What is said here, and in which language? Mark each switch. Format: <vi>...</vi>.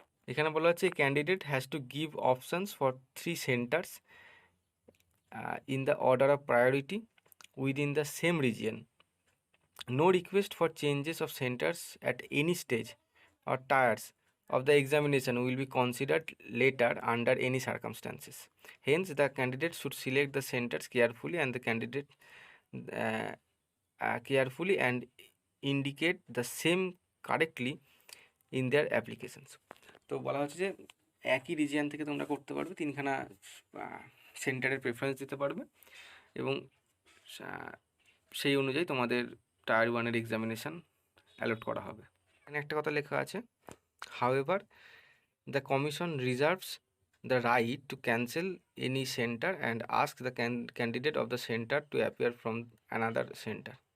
<bn>এখানে বলা হচ্ছে</bn> <en>Candidate has to give options for 3 centres in the order of priority within the same region. No request for changes of centers at any stage or tiers of the examination will be considered later under any circumstances. Hence, the candidate should select the centers carefully and the candidate uh, carefully and indicate the same correctly in their applications.</en> <bn>তো বলা হচ্ছে যে একই region থেকে তোমরা করতে পারবে, তিনখানা সেন্টারের প্রেফারেন্স দিতে পারবে এবং সেই অনুযায়ী তোমাদের টায়ার 1-এর এক্সামিনেশান অ্যালট করা হবে। এখানে একটা কথা লেখা আছে,</bn> <en>However the commission reserves the right to cancel any centre and ask the candidate of the centre to appear from another centre.</en>